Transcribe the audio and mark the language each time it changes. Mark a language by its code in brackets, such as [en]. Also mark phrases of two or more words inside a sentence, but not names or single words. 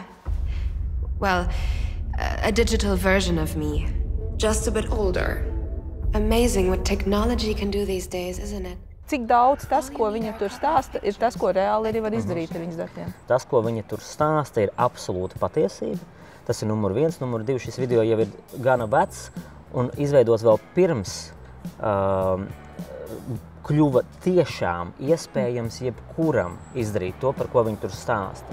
[en] Well, a digital version of me. Just a bit older. Amazing what technology can do these days, isn't it? [lv] Cik daudz tas, ko viņa tur stāsta, ir tas, ko reāli arī var izdarīt ar viņas datiem? Tas, ko viņa tur stāsta, ir absolūta patiesība. Tas ir numur 1. Numur 2. Šis video jau ir gana vecs un izveidots vēl pirms kļuva tiešām iespējams jebkuram izdarīt to, par ko viņi tur stāsta.